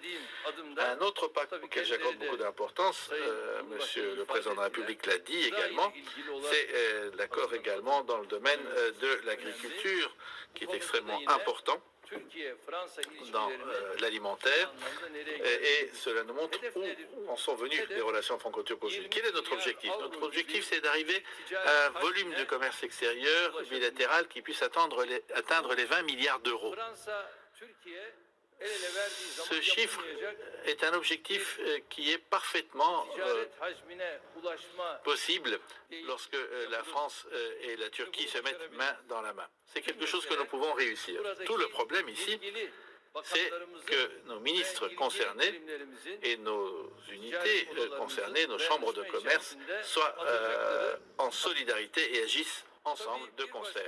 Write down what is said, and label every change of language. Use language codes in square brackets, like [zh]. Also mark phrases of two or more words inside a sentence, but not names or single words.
[fr] Un autre pas auquel j'accorde beaucoup d'importance, Monsieur le Président de la République l'a dit également, c'est l'accord également dans le domaine de l'agriculture qui est extrêmement important dans l'alimentaire et cela nous montre où en sont venues les relations franco-turques aujourd'hui. Quel est notre objectif? Notre objectif, c'est d'arriver à un volume de commerce extérieur bilatéral qui puisse atteindre les 20 milliards d'euros. [tr] el ele verdiği zaman [fr] Ce chiffre [tr] yapılmayacak [fr] est un objectif qui est parfaitement [tr] ticaret hacmine ulaşma [fr] possible lorsque la France et la Turquie se mettent main dans la main. C'est quelque chose que nous pouvons réussir. Tout le problème ici, [tr] ilgili [fr] c'est que nos ministres concernés et nos unités concernées, nos chambres de commerce, soient en solidarité et agissent ensemble de concert.